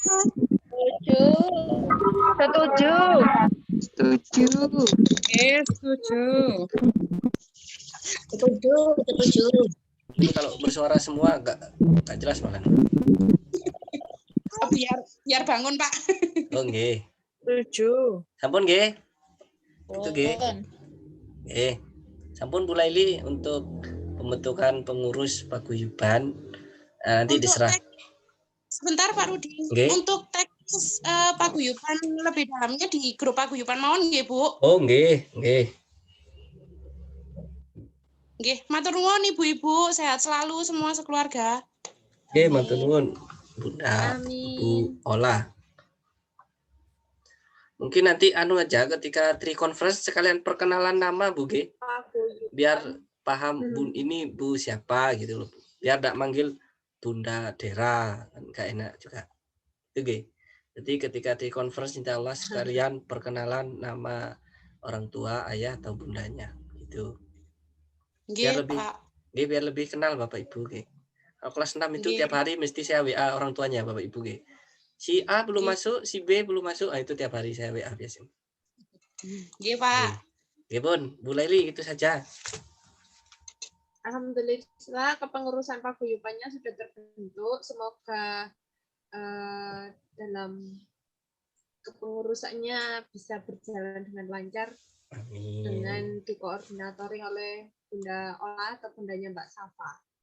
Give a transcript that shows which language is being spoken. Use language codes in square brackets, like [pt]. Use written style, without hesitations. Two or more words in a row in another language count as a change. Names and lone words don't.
[id] Setuju. Setuju. Ini kalau bersuara semua nggak jelas malah. Oh, biar bangun Pak. Oh nggih. Setuju. [jv] Sampun nggih. Itu nggih. Nggih. [id] Sampun Bu Laili untuk pembentukan pengurus paguyuban nanti Untuk diserah. Sebentar Pak Rudi. Nggih. Untuk teknis paguyuban lebih dalamnya di grup paguyuban [jv] mawon nggih [id] Bu. [jv] Oh nggih, nggih. Nggih, matur nuwun [id] Ibu-ibu, sehat selalu semua sekeluarga. [jv] Nggih, matur nuwun Bunda Bu Ola. [id] Mungkin nanti aja ketika tri-conference sekalian perkenalan nama Bu G. Biar paham Bu ini Bu siapa gitu loh. Biar enggak manggil Bunda Dera, kan enggak enak juga. Itu G. Jadi ketika tri-conference [ar] insya Allah [id] sekalian perkenalan nama orang tua, ayah atau bundanya gitu. Biar lebih biar lebih kenal Bapak Ibu G. Kalau kelas 6 itu tiap hari mesti saya WA orang tuanya Bapak Ibu G. Si A belum masuk, si B belum masuk, itu tiap hari saya WA biasanya. Nggih, Pak. Nggih, Bun. Bu Laili itu saja. Alhamdulillah kepengurusan paguyubannya sudah terbentuk. Semoga dalam kepengurusannya bisa berjalan dengan lancar. Amin. Dengan dikoordinatori oleh Bunda Ola atau bundanya Mbak Safa.